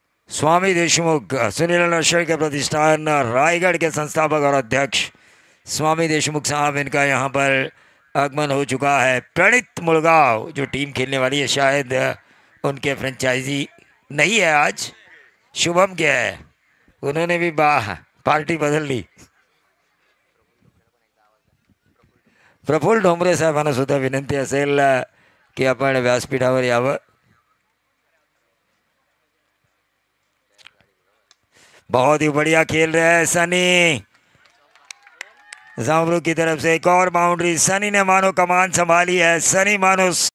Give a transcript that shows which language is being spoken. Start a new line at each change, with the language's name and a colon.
Hindi: स्वामी देशमुख, सुनील नशर के प्रतिष्ठान रायगढ़ के संस्थापक और अध्यक्ष स्वामी देशमुख साहब, इनका यहाँ पर आगमन हो चुका है। प्रणीत मुलगांव जो टीम खेलने वाली है, शायद उनके फ्रेंचाइजी नहीं है आज, शुभम के है, उन्होंने भी पार्टी बदल ली।
Marathi: प्रफुल्ल ढोंबरे साहेबांना सुद्धा विनंती असेल की आपण व्यासपीठावर यावं।
Hindi: बहुत ही बढ़िया खेल रहे हैं सनी। जामरू की तरफ से एक और बाउंड्री। सनी ने मानो कमान संभाली है। सनी मानो